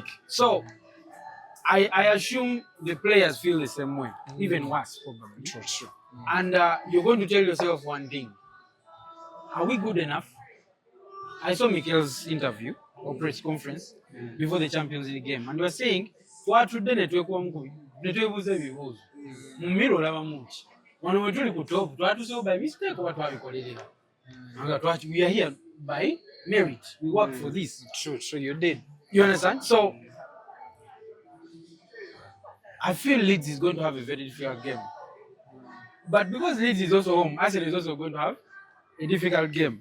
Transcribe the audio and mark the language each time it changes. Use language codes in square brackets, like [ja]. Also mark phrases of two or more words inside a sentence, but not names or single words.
[en] So I assume the players feel the same way, even worse probably. And you're going to tell yourself one thing. Are we good enough? I saw Mikel's interview or press conference before the Champions League game, and we were saying, [lg] twatudde ne twebuuza ebibuuzo. Mu mmiro olaba muki. Wano we tuli ku top, twatuseewo [en] by mistake [lg] oba twabikolerera. [en] We are here by merit. We work for this. True, you did. You understand? So, I feel Leeds is going to have a very difficult game. But because Leeds is also home, Arsenal is also going to have a difficult game.